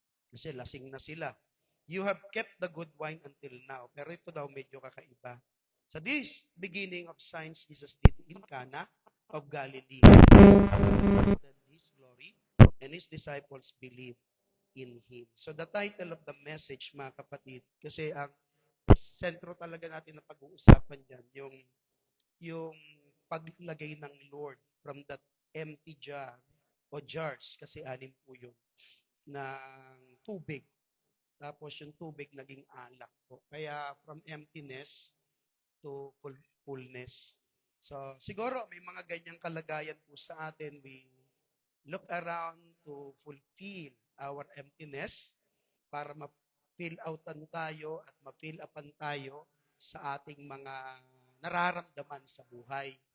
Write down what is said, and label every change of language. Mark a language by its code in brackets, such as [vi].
[tl] Kasi lasing na sila. [en] "You have kept the good wine until now." [tl] Pero ito daw medyo kakaiba. [en] So this beginning of signs Jesus did in Cana of Galilee. His glory, and his disciples believed in him. So the title of the message, [tl] mga kapatid, kasi ang sentro talaga natin na pag-uusapan dyan, yung paglagay ng Lord [en] from that empty jar [tl] o jars, kasi anim po yun, ng tubig. Tapos yung tubig naging alak po. Kaya [en] from emptiness to fullness. [tl] So siguro may mga ganyang kalagayan po sa atin. [en] We look around to fulfill our emptiness [tl] para ma-fill outan tayo at ma-fill upan tayo sa ating mga nararamdaman sa buhay.